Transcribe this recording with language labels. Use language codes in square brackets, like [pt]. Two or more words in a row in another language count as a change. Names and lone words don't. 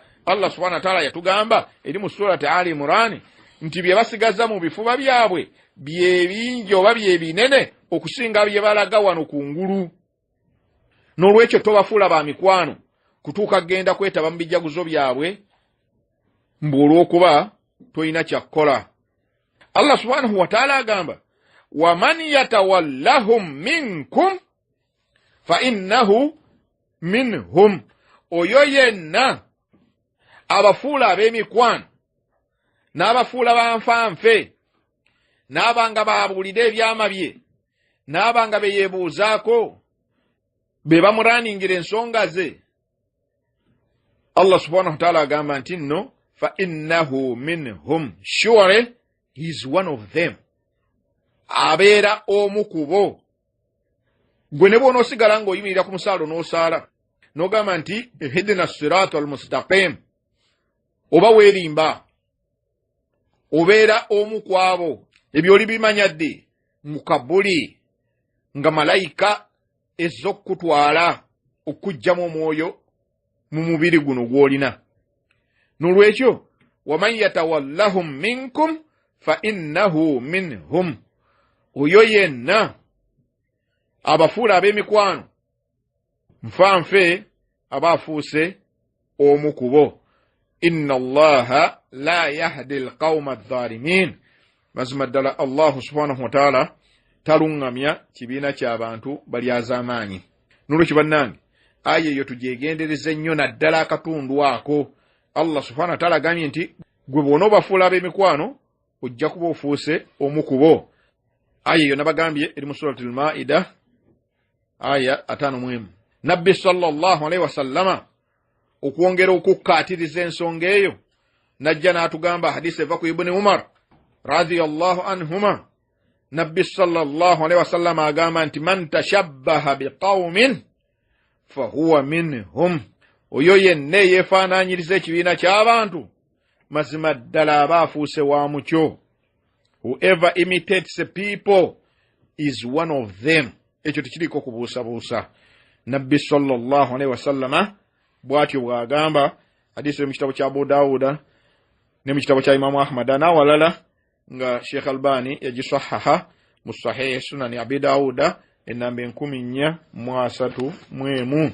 [lg] Allah [ar] سبحانه وتعالى [lg] yatugamba eri mu surati Ali Imran nti bye basigaza mu bifuba byabwe bye bingi oba bye binene okusinga bye balaga wano kungulu. N'olwekyo tobafuula ba mikwano kutuuka genda kwetaba mu bijaguzo byabwe mbulwokuba toyina kyakkola. Allah [ar] سبحانه وتعالى [lg] agamba [ar] ومن يتولهم منكم فإنه منهم. [lg] Oyo yenna abafuula ab'emikwano n'abafuula banfanfe n'abanga babuulira ebyama bye n'abanga beyeebuuzaako be bamuraningira ensonga ze, Allah [ar] سبحانه وتعالى [lg] agamba nti nno [ar] فإنه منهم, [en] surely he is one of them. [lg] Abeera omu ku bo. Gwe ne bw'onoosigala ng'oyimirira ku musaalo n'osaala n'ogamba nti [ar] اهدنا الصراط المستقيم, [lg] oba weerimba, obeera omu ku abo. Ebyo oli bimanya ddi mu Kabuli nga malayika ezza okukutwala okuggyamu omwoyo mu mubiri guno gw'olina. [ar] N'olwekyo ومن يتولهم منكم فإنه منهم. [lg] Oyo yenna abafuula ab'emikwano nfanfe aba afuuse omu ku bo. [ar] إن الله لا يهدي القوم الظالمين. [lg] Mazima ddala Allah [ar] سبحانه وتعالى [lg] taluŋŋamya kibiina ky'abantu balyaz'amaanyi. N'olwekyo bannange aya eyo tugyegendereze nnyo naddala akatundu ako. Allah [ar] سبحانه وتعالى [lg] agambye nti gwe bw'onoobafuula ab'emikwano ojja kuba ofuuse omu ku bo. Aya eyo nabagambye eri mu surati al-Maida aya 5. Nabbi [ar] صلى الله عليه وسلم [lg] okwongera okukkaatiriza ensonga eyo najja n'atugamba hadisi eva ku Ibn Umar [ar] رضي الله عنهما. Nabbi صلى الله عليه وسلم [lg] agamba nti [ar] من تشبه بقوم فهو منهم. [lg] Oyo yenna yeefaanaanyiriza ekibiina ky'abantu mazima ddala aba afuuse wa mukyo. [en] Whoever imitates people is one of them. [lg] Ekyo tekiriko kubuusabuusa. Nabbi [ar] صلى الله عليه وسلم [lg] bw'atyo bw'agamba hadisi mu kitabo kya Abu Dawuda ne mu kitabo kya Imamu Ahmad n'awalala nga Sheikh Albani yagisahaha mu Sahih Sunan Abi Dawuda enamba 431.